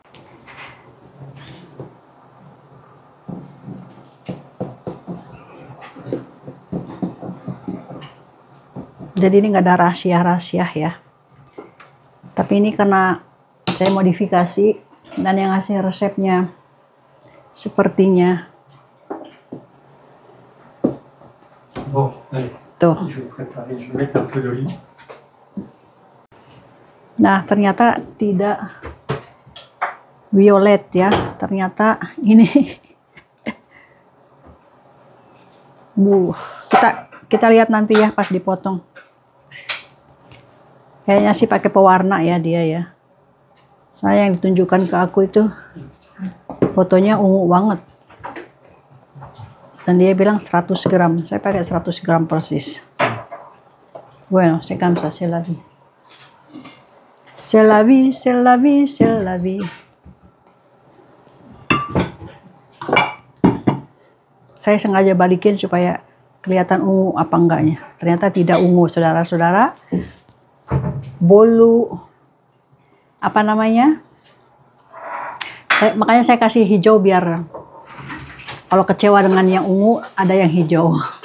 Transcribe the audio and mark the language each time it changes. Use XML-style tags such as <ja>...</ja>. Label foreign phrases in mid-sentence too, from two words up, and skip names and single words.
<id>Jadi ini nggak ada rahasia-rahasia ya. Tapi ini karena saya modifikasi dan yang ngasih resepnya sepertinya.</id> <fr>Bon, allez.</fr> <id>Tuh.</id> <fr>Je vais préparer, je vais mettre un peu d'olive.</fr> <id>Nah, ternyata tidak violet ya. Ternyata ini kita lihat nanti ya pas dipotong. Kayaknya sih pakai pewarna ya dia ya. Soalnya yang ditunjukkan ke aku itu fotonya ungu banget. Dan dia bilang 100 gram. Saya pakai 100 gram persis.</id> <fr>Bueno, c'est comme ça, c'est la vie. C'est la vie, c'est la vie, c'est la vie.</fr> <id>Saya sengaja balikin supaya kelihatan ungu apa enggaknya. Ternyata tidak ungu, saudara-saudara. Bolu apa namanya? Makanya saya kasih hijau biar kalau kecewa dengan yang ungu ada yang hijau.</id>